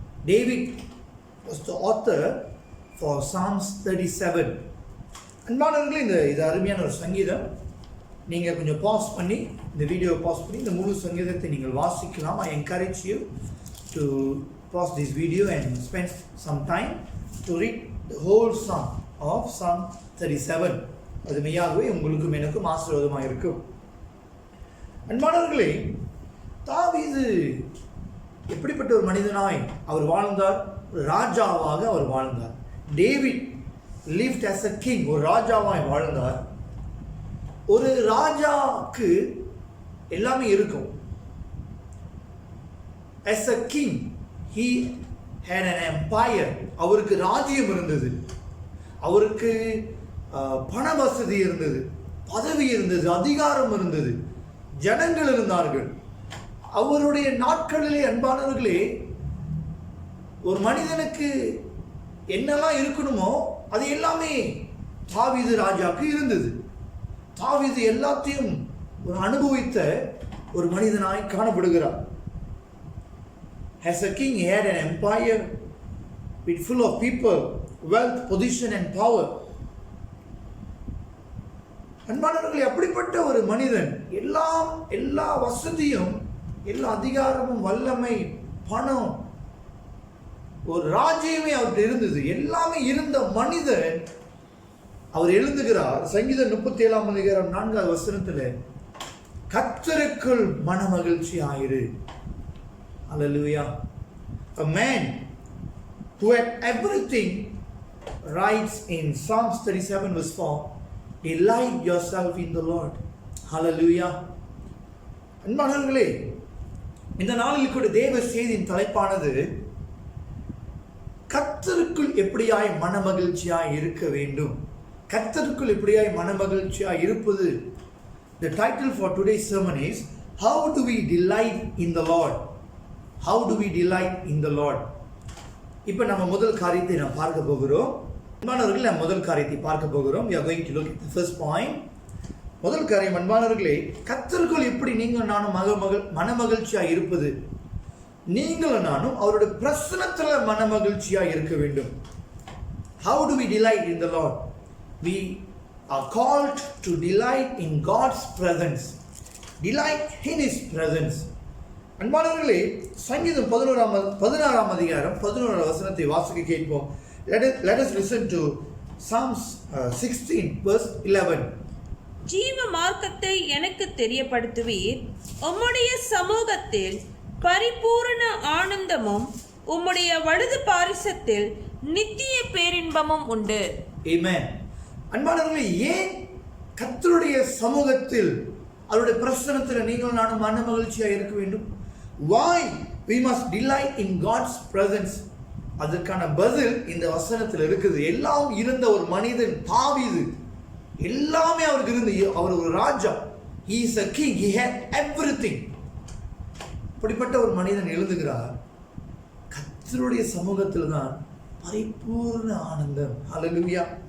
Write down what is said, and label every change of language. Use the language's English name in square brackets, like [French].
[English] David was the author for Psalms 37. [Tamil] அன்பானவர்களே, இது அருமையான ஒரு சங்கீதம். நீங்கள் கொஞ்சம் பாஸ் பண்ணி, இந்த வீடியோவை பாஸ் பண்ணி இந்த முழு சங்கீதத்தை நீங்கள் வாசிக்கலாம். [English] I encourage you to pause this video and spend some time to read the whole song of Psalm 37. [Tamil] அது மெய்யாகவே உங்களுக்கும் எனக்கும் ஆசீர்வாதமாக இருக்கும். அன்பானவர்களே, தாவீது எப்படிப்பட்ட ஒரு மனிதனாய் அவர் வாழ்ந்தார்? ஒரு ராஜாவாக அவர் வாழ்ந்தார். David [English] lived as a king, [Tamil] ஒரு ராஜாவாய் வாழ்ந்தார். ஒரு ராஜாக்கு எல்லாமே இருக்கும். [English] as a king he had an empire. [Tamil] அவருக்கு ராஜ்யம் இருந்தது, அவருக்கு பண வசதி இருந்தது, பதவி இருந்தது, அதிகாரம் இருந்தது, ஜனங்கள் இருந்தார்கள். அவருடைய நாட்களிலே அன்பானவர்களே, ஒரு மனிதனுக்கு என்னெல்லாம் இருக்கணுமோ அது எல்லாமே தாவீது ராஜாவுக்கு இருந்தது. தாவீது எல்லாத்தையும் ஒரு அனுபவித்த ஒரு மனிதனாய் காணப்படுகிறார். [English] As a king he had an empire with full of people, wealth, position and power. [Tamil] அன்பானவர்களே, அப்படிப்பட்ட ஒரு மனிதன், எல்லா வசதியும், எல்லா அதிகாரமும், வல்லமை, பணம், ஒரு ராஜ்யமே அவர்கிட்ட இருந்தது, எல்லாமே இருந்த மனிதன் அவர் எழுதுகிறார். சங்கீதம் 37 அதிகாரம் 4வது வசனத்தில், கர்த்தருக்குள் மனமகிழ்ச்சி ஆயிரு. [English] Hallelujah. A man who had everything writes in Psalms 37 verse 4, delight yourself in the Lord. Hallelujah. [Tamil] அன்பானவர்களே, இந்த நாளில் கூட தேவ செய்தியின் தலைப்பானது கர்த்தருக்குள் எப்படியாய் மனமகிழ்ச்சியாய் இருக்க வேண்டும். கர்த்தருக்குள் எப்படியாய் மனமகிழ்ச்சியாய் இருப்பது. [English] The title for today's sermon is how do we delight in the Lord? How do we delight in the Lord? [Tamil] இப்போ நம்ம முதல் காரியத்தை நாம் பார்க்க போகிறோம். அன்பானவர்களே, நம்ம முதல் காரியத்தை பார்க்க போகிறோம். [English] We are going to look at the first point. [Tamil] முதல் காரியம் அன்பானவர்களே, கர்த்தருக்குள் எப்படி நீங்கள் நானும் மனமகிழ்ச்சியாய் இருப்பது. நீங்களும் நானும் அவருடைய பிரசன்னத்தில் மனமகிழ்ச்சியாக இருக்க வேண்டும். [English] How do we delight in the Lord? We are called to delight in God's presence. Delight in His presence. [Tamil] அன்பானவர்களே, சங்கீதம் 16 அதிகாரம் 11 வசனத்தை வாசிக்க கேட்போம். [English] Let us listen to Psalms 16 verse 11. [Tamil] ஜீவ மார்க்கத்தை எனக்கு தெரியப்படுத்துவீர், உம்முடைய சமூகத்தில் பரிபூரண ஆனந்தமும் உம்முடைய வலது பாரிசத்தில் நித்திய பேரின்பமும் உண்டு. ஆமென். அன்பானவர்களே, ஏன் கர்த்தருடைய சமூகத்தில் அவருடைய பிரசன்னத்தில் நீங்கள் நானும் மன மகிழ்ச்சியாக இருக்க வேண்டும்? [English] why we must delight in God's presence. [Tamil] அதற்கான பதில் இந்த வசனத்தில் இருக்குது. எல்லாம் இருந்த ஒரு மனிதன் தாவீது, எல்லாமே அவருக்கு இருந்து, அவர் ஒரு ராஜா, [English] he is a king, he had everything. [Tamil] அப்படிப்பட்ட ஒரு மனிதன் எழுதுகிறார், கர்த்தருடைய சமூகத்தில் தான் பரிபூர்ண ஆனந்தம். ஹல்லேலூயா.